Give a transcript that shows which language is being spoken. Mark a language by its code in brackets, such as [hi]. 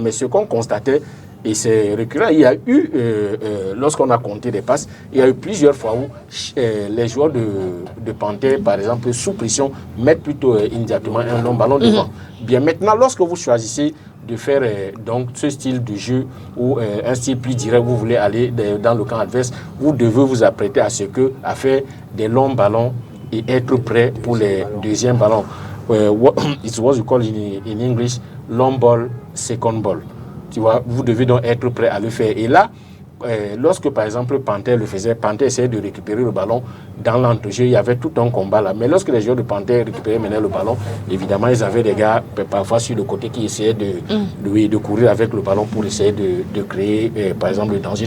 [fr] Mais ce qu'on constatait, et c'est récurrent, il y a eu, lorsqu'on a compté des passes, il y a eu plusieurs fois où les joueurs de Panthère, par exemple, sous pression, mettent plutôt immédiatement un long ballon devant. Bien maintenant, lorsque vous choisissez de faire donc ce style de jeu ou un style plus direct, vous voulez aller dans le camp adverse, vous devez vous apprêter à faire des longs ballons et être prêt pour les deuxièmes ballons. [en] It's what you call in English long ball, second ball. [fr] Tu vois, vous devez donc être prêt à le faire. Et là, lorsque par exemple Panthère le faisait, Panthère essayait de récupérer le ballon dans l'entrejeu, il y avait tout un combat là. Mais lorsque les joueurs de Panthère récupéraient maintenant le ballon, évidemment, ils avaient des gars parfois sur le côté qui essayaient de courir avec le ballon pour essayer de créer, par exemple, le danger.